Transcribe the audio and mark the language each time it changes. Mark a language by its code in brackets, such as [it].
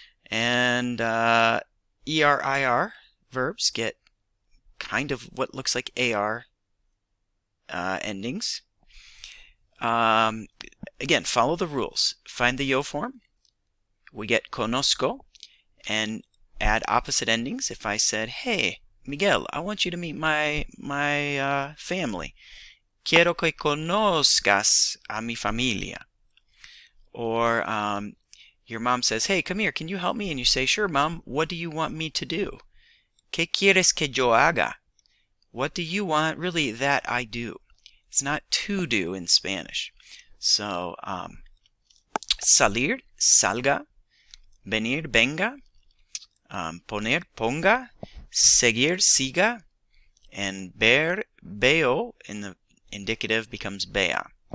[en] And ER-IR verbs get kind of what looks like AR endings. Again, follow the rules. Find the yo form. We get conozco and add opposite endings. If I said, hey, Miguel, I want you to meet my family. [es] Quiero que conozcas a mi familia. [en] Or your mom says, hey, come here, can you help me? And you say, sure, Mom, what do you want me to do? [es] ¿Qué quieres que yo haga? [en] What do you want really that I do? It's not to do in Spanish. So, salir, salga, venir, venga, poner, ponga, seguir, siga, and ver, veo, in the indicative becomes vea.